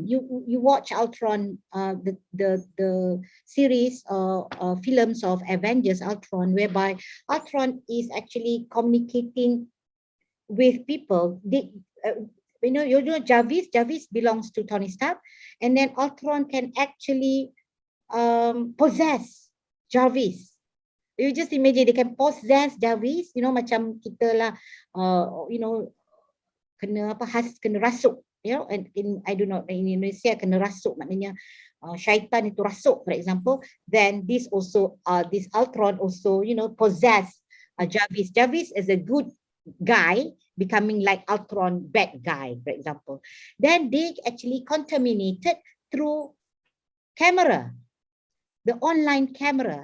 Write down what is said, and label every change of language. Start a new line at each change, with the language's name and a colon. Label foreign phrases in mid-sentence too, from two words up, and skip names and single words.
English: You watch Ultron, the series films of Avengers Ultron, whereby Ultron is actually communicating with people. You know Jarvis belongs to Tony Stark, and then Ultron can actually possess Jarvis. You just imagine they can possess Jarvis,
Malay: macam kita lah, kena rasuk,
English: and I don't know, in Indonesia
Malay: kena rasuk maknanya syaitan itu rasuk,
English: for example. Then this Ultron also, possess Jarvis. Jarvis is a good guy becoming like Ultron bad guy, for example. Then they actually contaminated through camera, the online camera.